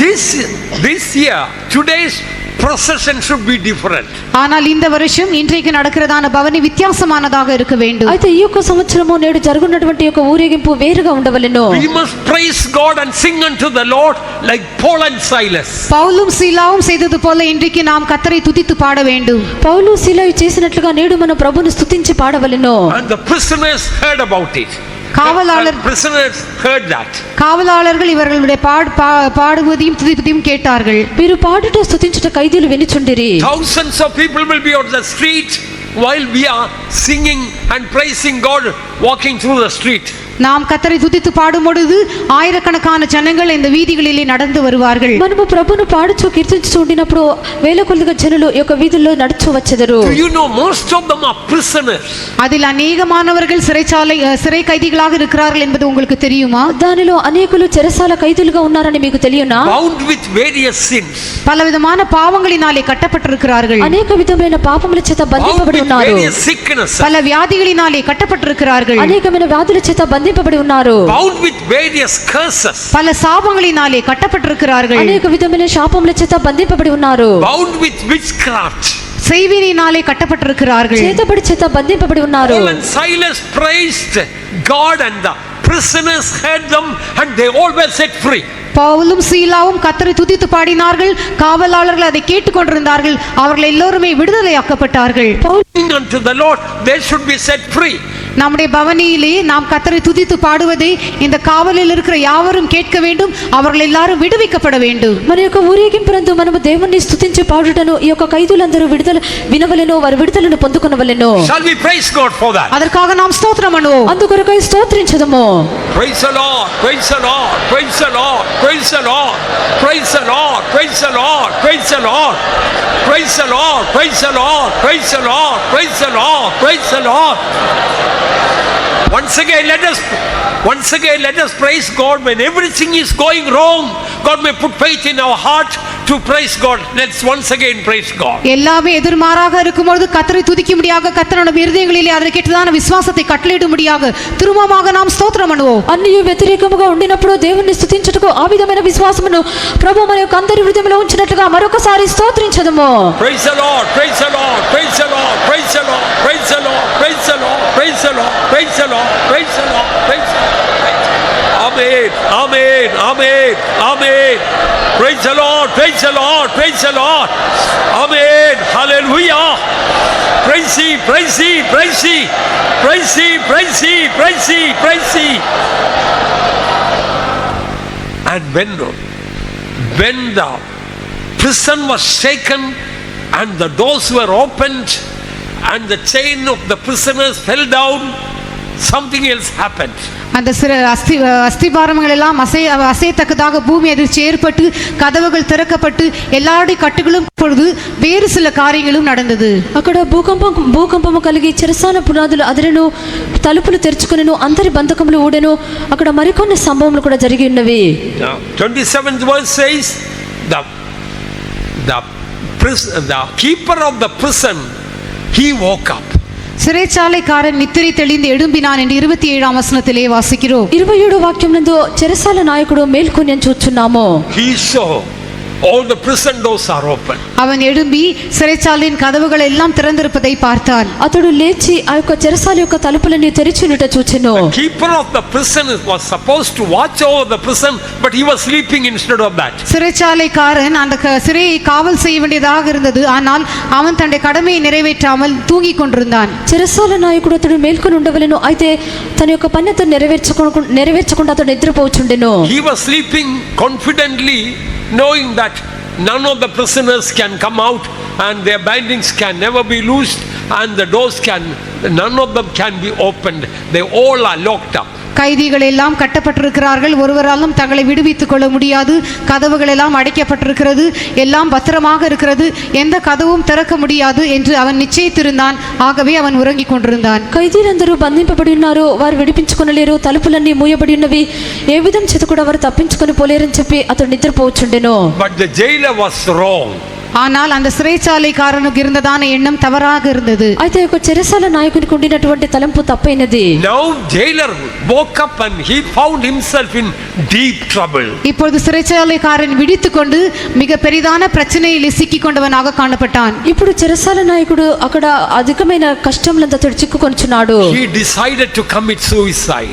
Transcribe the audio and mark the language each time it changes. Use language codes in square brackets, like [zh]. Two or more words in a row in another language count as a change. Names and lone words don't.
[en] This year, today's procession should be different. [ta] ஆனால் இந்த வருஷம் இன்றைக்கு நடக்கிறதான பவனி வித்தியாசமானதாக இருக்க வேண்டும். [te] అయితే ఈ యొక్క సంవత్సరము నేడు జరుగుతున్నటువంటి యొక్క ఊరేగింపు వేరుగా ఉండవలెను. [en] We must praise God and sing unto the Lord like Paul and Silas. [ta] பவுலும் சீலாவும் செய்தது போல இன்றைக்கு நாம் கர்த்தரை துதித்து பாட வேண்டும். [te] పౌలు సీలాయు చేసినట్లుగా నేడు మన ప్రభువును స్తుతించి పాడవలెను. [en] And the prisoners heard about it. Prisoners heard that. [ta] காவலாளர்கள் இவர்களுடைய பாடுவதையும் துதிப்பதையும் கேட்டார்கள். [te] వీరు పాడుట స్తుతించుట ఖైదీలు వినుచుండిరి. [en] Thousands of people will be on the street while we are singing and praising God, walking through the street. [ta] நாம் கர்த்தரை துதித்து பாடும் பொழுது ஆயிரக்கணக்கான ஜனங்கள் இந்த வீதிகளிலே நடந்து வருவார்கள். [te] మనము ప్రభువును పాడుచు కీర్తించుచు ఉండినప్పుడు వేల కొద్దిగా జనులు ఈ యొక్క వీధుల్లో నడుచు వచ్చెదరు. [en] Do you know most of them are prisoners? [ta] அதில் அநேகமானவர்கள் சிறை கைதிகளாக இருக்கிறார்கள் என்பது உங்களுக்கு தெரியுமா? [te] దానిలో అనేకులు చెరసాల ఖైదీలుగా ఉన్నారని మీకు తెలియనా? [en] Bound with various sins. [ta] பலவிதமான பாவங்களினாலே கட்டப்பட்டிருக்கிறார்கள். [te] అనేక విధమైన పాపముల చేత బంధింపబడి ఉన్నారు. [ta] பல வியாதிகளினாலே கட்டப்பட்டிருக்கிறார்கள். [te] అనేకమైన వ్యాధుల చేత బంధింపబడి ఉన్నారు. [en] Bound with various curses. [ta] பல சாபங்களினாலே கட்டப்பட்டிருக்கிறார்கள். [te] అనేక విధమైన శాపముల చేత బంధింపబడి ఉన్నారు. [en] Bound with witchcraft. [ta] செய்வினினாலே கட்டப்பட்டிருக்கிறார்கள். [te] చేతబడి చేత బంధింపబడి ఉన్నారు. [en] Paul and Silas praised God and the prisoners heard them and they all were set free. [ta] பவுலும் சீலாவும் கர்த்தரை துதித்து பாடினார்கள். காவலாளர்கள் அதை கேட்டுக்கொண்டிருந்தார்கள். அவர்கள் எல்லோருமே விடுதலையாக்கப்பட்டார்கள். [en] Unto the Lord they should be set free. [ta] நம்முடைய பவனியிலே நாம் கர்த்தரை துதித்து பாடுவதை இந்த காவலில் இருக்கிற யாவரும் கேட்க வேண்டும். அவர்கள் எல்லாரும் விடுவிக்கப்பட வேண்டும். [te] మన యొక్క ఊరేగింపునందు మనము దేవుణ్ణి స్తుతించి పాడుటను ఈ యొక్క ఖైదీలందరూ వినవలెను, వారు విడుదలను పొందుకొనవలెను. [en] Shall we praise God for that? [ta] அதற்காக நாம் ஸ்தோத்திரம் பண்ணுவோம். [te] అందుకొరకై స్తోత్రించుదము. [en] Praise the Lord, praise the Lord, praise the Lord, praise the Lord, praise the Lord, praise the Lord, praise the Lord, praise the Lord, praise the Lord, praise the Lord, praise the Lord, praise the Lord. Once again let us praise God when everything is going wrong. God may put faith in our heart to praise God. Let's once again praise God. [ta] எல்லாமே எதிர்மாறாக இருக்கும்போது கர்த்தரை துதிக்கும்படியாக கர்த்தருடைய இருதயங்களிலே அதற்கேற்றதான விசுவாசத்தை கட்டளையிடும்படியாக திரும்பமாக நாம் ஸ்தோத்திரம் பண்ணுவோம். [te] అన్ని వ్యతిరేకముగా ఉండినప్పుడు దేవుణ్ణి స్తుతించుటకు ఆ విధమైన విశ్వాసమును ప్రభువు మన యొక్క అందరి హృదయంలో ఉంచినట్లుగా మరొకసారి స్తోత్రించదము. [en] Praise the Lord, praise the Lord, praise the Lord, praise the Lord, praise the Lord, praise the Lord, praise the Lord, praise the Lord, praise the Lord, praise the Lord. Amen, amen, amen, amen. Praise the Lord, praise the Lord, praise the Lord. Amen, hallelujah. Praise Him, praise Him, praise Him, praise Him, praise Him, praise Him, praise Him. And when the prison was shaken and the doors were opened and the chain of the prisoners fell down, something else happened. [ta] அந்த அஸ்திபாரங்கள் எல்லாம் அசையத்தக்கதாக பூமி அதிர்ச்சி ஏற்பட்டு கதவுகள் திறக்கப்பட்டு எல்லாருடைய கட்டுகளும் பொழுது வேறு சில காரியங்களும் நடந்தது. [te] అక్కడ భూకంపము కలిగి చెరసాల పునాదులు అదిరెను, తలుపులు తెరుచుకొనెను, అందరి బంధకములు ఊడెను. అక్కడ మరికొన్ని సంభవములు కూడా జరిగి ఉన్నవి. [en] 27th verse says the keeper of the prison, he woke up. [ta] சிறைச்சாலைக்காரன் நித்திரை தெளிந்து எழும்பினான் என்று 27ஆம் வசனத்திலே வாசிக்கிறோம். [te] 27 వాక్యం నందు చెరసాల నాయకుడు మేల్కొని చూచున్నాము. [en] He saw all the prison doors are open. [ta] அவன் எழும்பி சிறைச்சாலையின் கதவுகள் எல்லாம் திறந்திருப்பதை பார்த்தான். [te] అతడు లేచి ఆ యొక్క చెరసాల యొక్క తలుపులన్నీ తెరిచి ఉండుట చూచెను. [en] The keeper of the prison was supposed to watch over the prison, but he was sleeping instead of that. [ta] சிறைச்சாலைக்காரன் அந்த சிறையை காவல் செய்ய வேண்டியதாக இருந்தது. ஆனால் அவன் தன்னுடைய கடமையை நிறைவேற்றாமல் தூங்கிக் கொண்டிருந்தான். [te] చెరసాల నాయకుడు అతడు మేల్కొని ఉండవలెను. అయితే తన యొక్క పని అతడు నెరవేర్చకుండా అతడు నిద్రపోచుండెను. [en] He was sleeping confidently, knowing that none of the prisoners can come out and their bindings can never be loosed and the doors none of them can be opened. They all are locked up. [ta] கைதிகள் எல்லாம் கட்டப்பட்டிருக்கிறார்கள், ஒருவராலும் தங்களை விடுவித்துக் கொள்ள முடியாது, கதவுகள் எல்லாம் அடைக்கப்பட்டிருக்கிறது, எல்லாம் பத்திரமாக இருக்கிறது, எந்த கதவும் திறக்க முடியாது என்று அவன் நிச்சயித்திருந்தான். ஆகவே அவன் உறங்கிக் கொண்டிருந்தான். [te] ఖైదీలందరూ బంధింపబడి ఉన్నారు, వారు విడిపించుకొనలేరు, తలుపులన్నీ మూయబడి ఉన్నవి, ఏ విధం చేత కూడా వారు తప్పించుకొని పోలేరని చెప్పి అతడు నిద్రపోవచ్చుండెను. [en] But the jailer was wrong. [ta] ஆனால் அந்த சிறைச்சாலைக்காரனுக்கு இருந்ததான எண்ணம் தவறாக இருந்தது. [te] అయితే ఒక చెరసాల నాయకునికి ఉండినటువంటి తలంపు తప్పైనది. [en] Now jailer woke up and he found himself in deep trouble. [ta] இப்பொழுது சிறைச்சாலைக்காரன் விழித்துக்கொண்டு மிக பெரிதான பிரச்சனையில் சிக்கிக் கொண்டவனாக காணப்பட்டான். [te] ఇప్పుడు చెరసాల నాయకుడు అక్కడ అధికమైన కష్టంలంతా అతడు చిక్కుకొనుచున్నాడు. [en] He decided to commit suicide.